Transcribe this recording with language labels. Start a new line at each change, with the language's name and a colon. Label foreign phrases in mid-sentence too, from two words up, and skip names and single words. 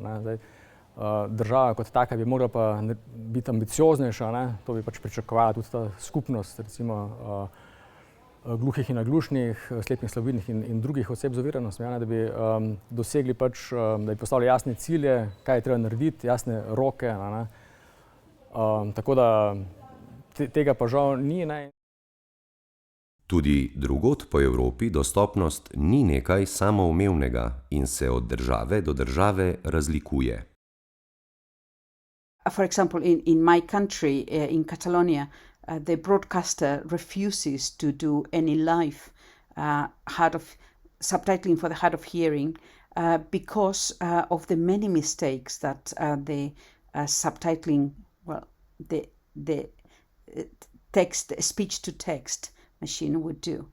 Slovenian: Država kot taka bi morala pa biti ambicioznejša, to bi pač pričakovala tudi ta skupnost, recimo gluhih in naglušnih, slepih, slabovidnih in drugih oseb z oviranostmi, da bi dosegli pač, da bi postavili jasne cilje, kaj je treba narediti, jasne roke, tako da tega pa žal ni. Tudi drugod po Evropi dostopnost ni nekaj samoumevnega in se od države do države razlikuje.
English: For example, in my country, in Catalonia, the broadcaster refuses to do any live subtitling for the hard of hearing because of the many mistakes that the subtitling, the text, speech-to-text machine would do.